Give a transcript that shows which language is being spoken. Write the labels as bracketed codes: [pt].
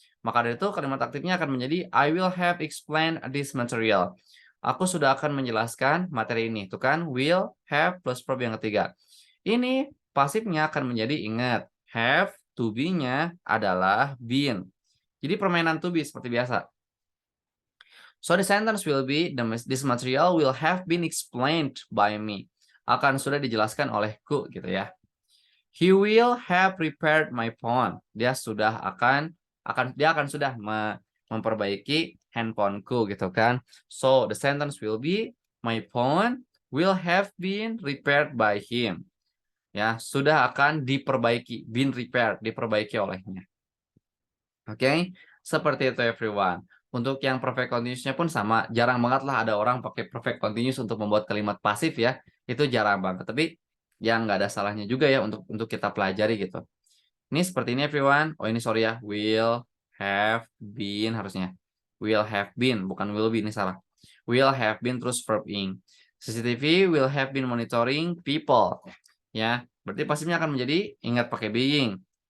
[id] Maka dari itu kalimat aktifnya akan menjadi [en] I will have explained this material. [id] Aku sudah akan menjelaskan materi ini, itu kan will, have plus verb yang ketiga. Ini pasifnya akan menjadi, ingat, have, to be-nya adalah been. Jadi permainan to be seperti biasa. [en] So the sentence will be, this material will have been explained by me. [id] Akan sudah dijelaskan olehku gitu ya. [en] He will have repaired my phone. [id] Dia akan sudah memperbaiki handphoneku gitu kan. [en] So the sentence will be, my phone will have been repaired by him. [id] Ya, sudah akan diperbaiki, been repaired, diperbaiki olehnya. Oke, seperti itu everyone. Untuk yang perfect continuous-nya pun sama, jarang banget lah ada orang pakai perfect continuous untuk membuat kalimat pasif ya. Itu jarang banget, tapi yang nggak ada salahnya juga ya untuk kita pelajari gitu. Ini seperti ini everyone. Oh ini sorry ya, will have been harusnya. Will have been, bukan will be, ini salah. [en] Will have been terus verb ing. CCTV will have been monitoring people. [id] Ya, berarti pasifnya akan menjadi, ingat pakai being.